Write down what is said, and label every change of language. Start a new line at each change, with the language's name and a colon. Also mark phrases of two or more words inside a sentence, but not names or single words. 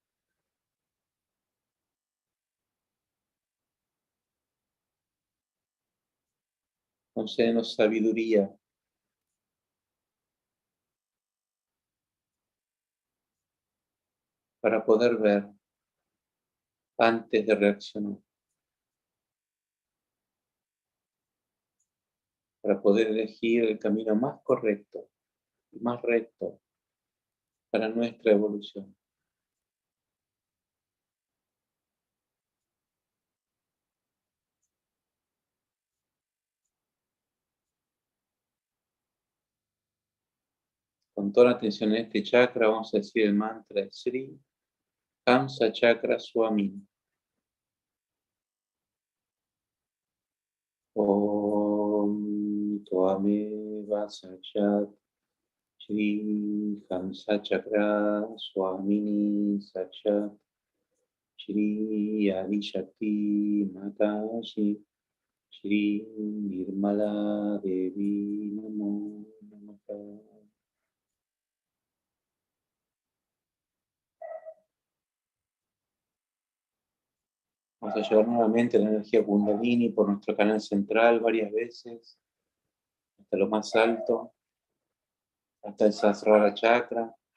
Spanish: Concédenos sabiduría para poder ver antes de reaccionar, para poder elegir el camino más correcto y más recto para nuestra evolución. Con toda la atención en este chakra vamos a decir el mantra de Sri Hamsa Chakra Swami.
Sanskrit: Om Tvameva Sachat Shri Hamsa Chakra Swamini Sachat Shri Adishakti Matashi Shri Nirmala Devi Namo Namaha.
Spanish: Vamos a llevar nuevamente la energía Kundalini por nuestro canal central varias veces, hasta lo más alto, hasta el Sahasrara Chakra.